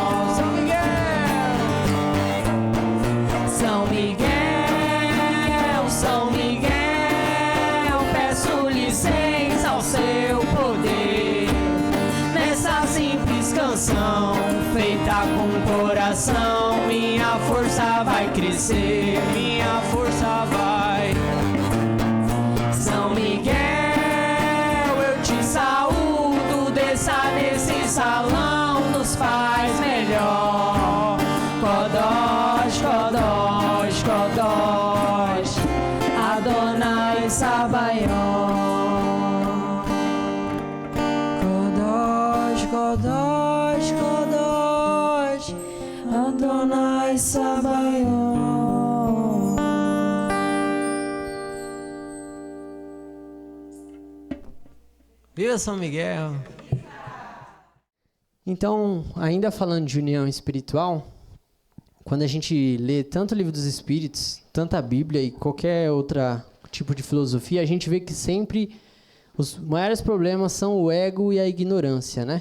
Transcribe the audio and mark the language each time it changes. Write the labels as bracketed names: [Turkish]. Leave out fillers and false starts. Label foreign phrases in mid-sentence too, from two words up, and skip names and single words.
[Portuguese] São Miguel, São Miguel, São Miguel, peço licença ao seu poder, nessa simples canção, feita com coração, minha força vai crescer, minha força vai. São Miguel, eu te saúdo, desça nesse salão, nos faz melhor. [Hebrew] קדוש, קדוש, קדוש, אדוני צבאות. קדוש, קדוש, קדוש, אדוני צבאות. [Portuguese] Viva São Miguel! Então, ainda falando de união espiritual, quando a gente lê tanto o Livro dos Espíritos, tanto a Bíblia e qualquer outro tipo de filosofia, a gente vê que sempre os maiores problemas são o ego e a ignorância, né?